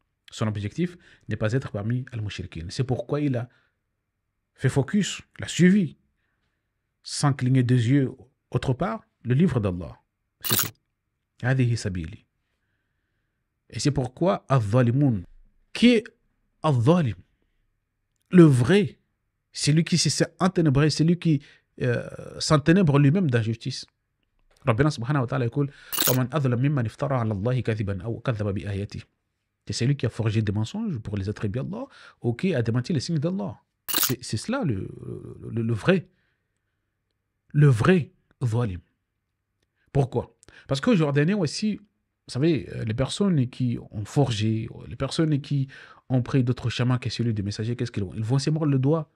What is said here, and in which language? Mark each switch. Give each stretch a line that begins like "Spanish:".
French: Son objectif n'est pas être parmi al-mushrikin. C'est pourquoi il a fait focus, l'a suivi, sans cligner des yeux autre part, le livre d'Allah. C'est tout.
Arabic: Hadihi sabili.
French: Et c'est pourquoi al-zalimun, qui est al-zalim, le vrai, c'est lui qui s'est enténébré, c'est lui qui s'enténèbre lui-même d'injustice.
Arabic: Rabbina subhanahu wa ta'ala يقول ومن أظلم ممن افترى على الله كذبا أو كذب بآياته.
French: C'est celui qui a forgé des mensonges pour les attribuer à Allah ou qui a démenti les signes d'Allah. C'est cela le vrai. Le vrai zalim. Pourquoi? Parce qu'aujourd'hui aussi, vous savez, les personnes qui ont forgé, les personnes qui ont pris d'autres chemins que celui du messager, qu'est-ce qu'ils vont? Ils vont se mordre le doigt.